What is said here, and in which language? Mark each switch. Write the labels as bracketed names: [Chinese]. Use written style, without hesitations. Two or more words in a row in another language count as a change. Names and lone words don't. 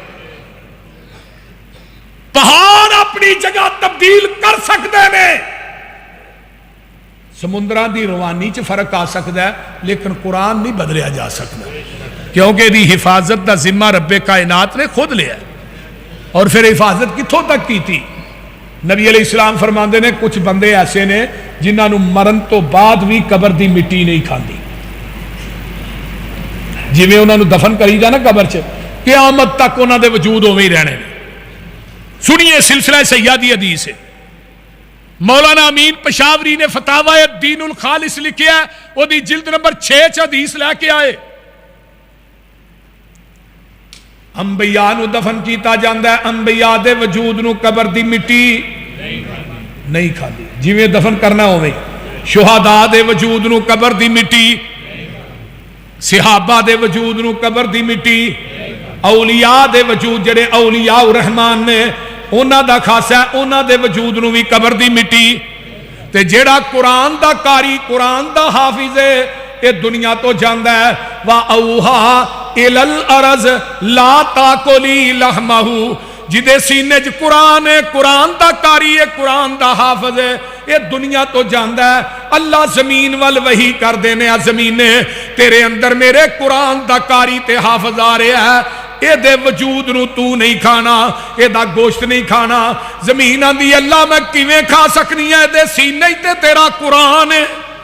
[Urdu] پہاڑ اپنی جگہ تبدیل کر سکتے ہیں، [Punjabi] سمندران دی روانی چ فرق آ سکتا ہے، لیکن قرآن نہیں بدلیا جا سکتا، کیونکہ دی حفاظت دا ذمہ رب کائنات نے خود لیا۔ اور پھر حفاظت کتھوں تک کی تھی؟ نبی [Arabic] علیہ السلام [Punjabi] فرماندے نے کچھ بندے ایسے نے جنہاں نو مرن تو بعد بھی قبر دی مٹی نہیں کھاندی، جی میں انہاں نو دفن کری جا نا قبر چ، قیامت تک انہاں دے وجود اوویں ہی رہنے۔ سنیے سلسلہ سیادی حدیث ہے، مولانا امین پشاوری نے فتاوی الدین الخالص لکھیا ہے، وہ دی جلد نمبر 6 حدیث لے کے آئے، انبیاء نو دفن کیتا جاندہ ہے، انبیاء دے وجود نو قبر دی مٹی نہیں کھاندی، جی میں دفن کرنا ہوئے، شہداء دے وجود نو قبر دی مٹی، صحابہ دے وجود نو قبر دی مٹی، اولیاء دے وجود جڑے [Arabic] اولیاء الرحمن [Punjabi] نے انہاں دا خاصہ ہے انہاں دے وجود نو بھی قبر دی مٹی، تے جڑا قرآن دا قاری قرآن دا حافظ ہے یہ دنیا تو جاندہ ہے، [Arabic] وَأَوْحَا إِلَى الْأَرَضِ لَا تَأْكُلِي لَحْمَهُ، [Punjabi] جدے سینے چ قرآن ہے، قرآن دا قاری ہے، قرآن دا حافظ ہے، یہ دنیا تو جاندہ ہے، اللہ زمین وال وحی کر دینے زمین نے تیرے اندر میرے قرآن دا قاری تے حافظ آ رہے ہے، اے دے وجود نو تو نہیں کھانا، اے دا گوشت نہیں کھانا، زمین آندی اللہ میں کیویں کھا سکنی ہے، دے سینے تے تیرا قرآن ہے،